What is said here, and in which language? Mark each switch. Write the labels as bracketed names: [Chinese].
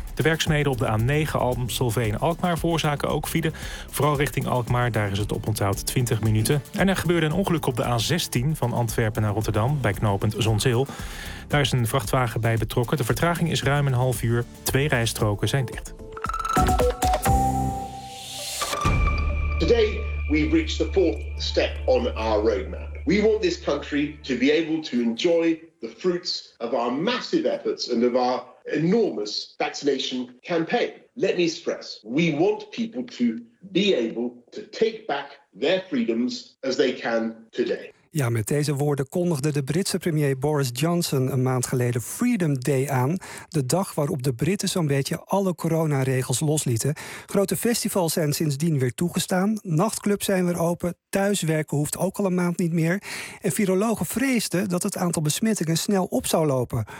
[Dutch] De werkzaamheden op de A9 Amstelveen-Alkmaar veroorzaken ook file. Vooral richting Alkmaar, daar is het oponthoud 20 minuten. En er gebeurde een ongeluk op de A16 van Antwerpen naar Rotterdam bij knooppunt Zonzeel. Daar is een vrachtwagen bij betrokken. De vertraging is ruim een half uur. Twee rijstroken zijn dicht. [English] Today we've reached the fourth step on our roadmap. We want this country to be able to enjoy the fruits of our massive efforts and of our enormous vaccination campaign. Let me stress, we want people to be able to take back their freedoms as they can today. [Dutch] Ja, met deze woorden kondigde de Britse premier Boris Johnson een maand geleden Freedom Day aan. De dag waarop de Britten zo'n beetje alle coronaregels loslieten. Grote festivals zijn sindsdien weer toegestaan. Nachtclubs zijn weer open. Thuiswerken hoeft ook al een maand niet meer. En virologen vreesden dat het aantal besmettingen snel op zou lopen.